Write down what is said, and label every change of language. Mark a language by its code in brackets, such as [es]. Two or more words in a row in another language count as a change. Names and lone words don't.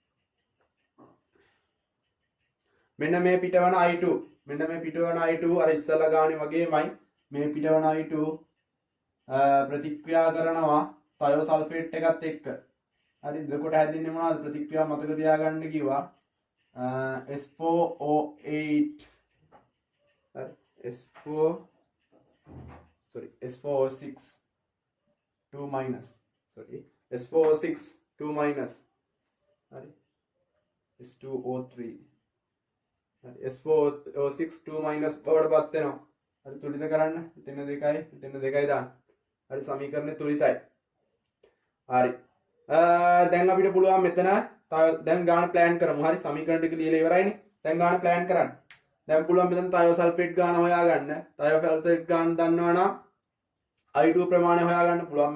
[si] මෙන්න මේ පිටවන i2 මෙන්න මේ පිටවන i2 අර ඉස්සලා ගානේ වගේමයි මේ පිටවන i2 ප්‍රතික්‍රියා කරනවා තයෝ සල්ෆේට් එකත් එක්ක. හරි. එතකොට හැදෙන්නේ මොනවද? ප්‍රතික්‍රියා මතක තියාගන්න කිව්වා. S4O8 හරි. S4O6 2 minus S4O6 2 minus හරි. S2O3 S4O6 2 minus බවට පත් වෙනවා. හරි. තුලිත කරන්න. එතන දෙකයි දාන්න. හරි. සමීකරණය තුලිතයි. හරි. දැන් අපිට පුළුවන් මෙතන දැන් ගාන ප්ලෑන් කරමු. හරි. සමීකරණ ටික ලියලා ඉවරයිනේ. දැන් ගාන ප්ලෑන් කරන්න. දැන් පුළුවන් මෙතන තයෝ සල්ෆේට් ගාන හොයාගන්න. තයෝ සල්ෆේට් ගාන දන්නවා නම් i2 ප්‍රමාණය හොයාගන්න පුළුවන්.